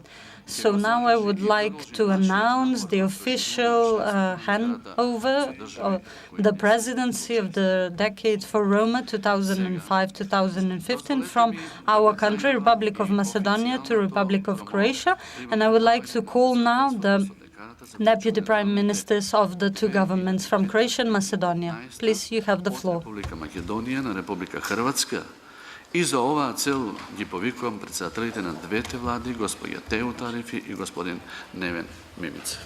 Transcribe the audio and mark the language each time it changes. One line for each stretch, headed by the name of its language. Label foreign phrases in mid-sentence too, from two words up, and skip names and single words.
English: So now I would like to announce the official handover of the presidency of the decade for Roma 2005-2015 from our country, Republic of Macedonia, to Republic of Croatia. And I would like to call now the Deputy Prime Ministers of the two governments from Croatia and Macedonia. Please, you have the floor.
Macedonian: И за ова цел ги повикувам председателите на двете влади, господја Теу Тарифи и господин Невен Мимица.